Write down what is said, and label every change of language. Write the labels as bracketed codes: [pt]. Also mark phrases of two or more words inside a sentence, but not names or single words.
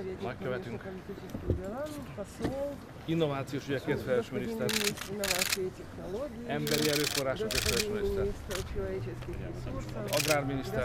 [hu] nagykövetünk. [ru] Политическим делам, посол, [hu] Innovációs ügyekért felelős miniszter, [ru] министр инноваций и технологий, [hu] emberi erőforrásokért felelős [ru] господин [hu] miniszter, [ru] министр человеческих ресурсов, [hu] agrárminiszter,